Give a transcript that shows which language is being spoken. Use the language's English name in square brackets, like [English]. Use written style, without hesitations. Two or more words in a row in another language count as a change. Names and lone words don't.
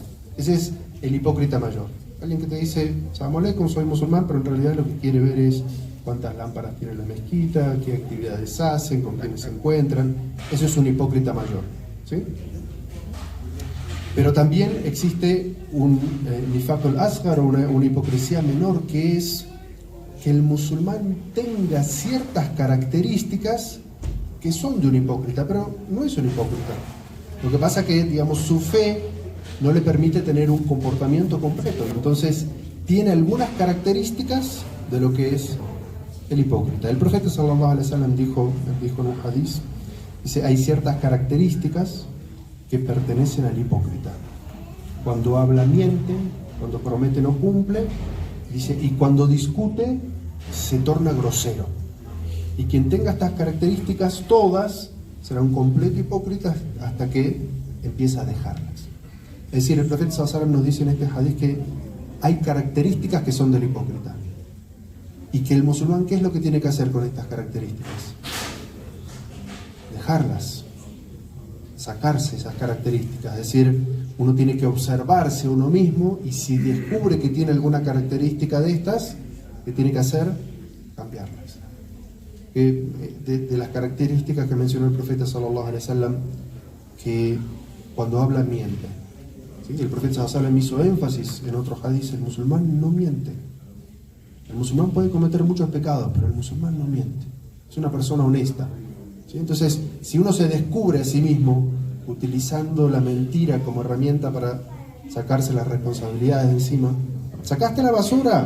[Spanish] Ese es el hipócrita mayor. Alguien que te dice, [Arabic] سلام عليكم, [Spanish] soy musulmán, pero en realidad lo que quiere ver es cuántas lámparas tiene la mezquita, qué actividades hacen, con quiénes se encuentran. Eso es un hipócrita mayor. ¿Sí? Pero también existe un [Arabic] نفاق الأصغر, [Spanish] una hipocresía menor, que es que el musulmán tenga ciertas características que son de un hipócrita, pero no es un hipócrita. Lo que pasa es que, digamos, su fe no le permite tener un comportamiento completo. Entonces, tiene algunas características de lo que es el hipócrita. El profeta [Arabic] صلى الله عليه وسلم [Spanish] dijo en un hadith, dice, hay ciertas características que pertenecen al hipócrita. Cuando habla miente, cuando promete no cumple, dice, y cuando discute se torna grosero. Y quien tenga estas características todas será un completo hipócrita hasta que empieza a dejarlas. Es decir, el profeta [Arabic] صلى الله عليه وسلم [Spanish] nos dice en este hadith que hay características que son del hipócrita. Y que el musulmán, ¿qué es lo que tiene que hacer con estas características? Dejarlas, sacarse esas características. Es decir, uno tiene que observarse a uno mismo y si descubre que tiene alguna característica de estas, ¿qué tiene que hacer? Cambiarlas. De las características que mencionó el profeta [Arabic] صلى الله عليه وسلم, [Spanish] que cuando habla miente. ¿Sí? El profeta [Arabic] صلى الله عليه وسلم [Spanish] hizo énfasis en otros hadiths: el musulmán no miente. El musulmán puede cometer muchos pecados, pero el musulmán no miente. Es una persona honesta. ¿Sí? Entonces, si uno se descubre a sí mismo utilizando la mentira como herramienta para sacarse las responsabilidades de encima, ¿sacaste la basura?